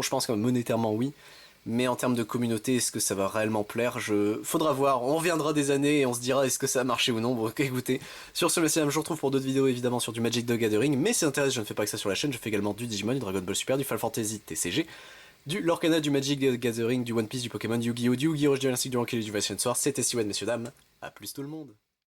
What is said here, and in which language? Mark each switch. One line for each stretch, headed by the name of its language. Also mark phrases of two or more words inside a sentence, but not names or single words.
French: Je pense que monétairement oui, mais en termes de communauté, est-ce que ça va réellement plaire? Faudra voir, on reviendra des années et on se dira est-ce que ça a marché ou non. Bon, ok, écoutez, sur ce, messieurs, je vous retrouve pour d'autres vidéos évidemment sur du Magic the Gathering, mais si ça intéresse, je ne fais pas que ça sur la chaîne, je fais également du Digimon, du Dragon Ball Super, du Final Fantasy TCG, du Lorcana, du Magic the Gathering, du One Piece, du Pokémon, du Yu-Gi-Oh, du Yu-Gi-Oh, du Dynastic, du Ranky, du Vation Soir. C'était Steven, messieurs, dames. À plus tout le monde.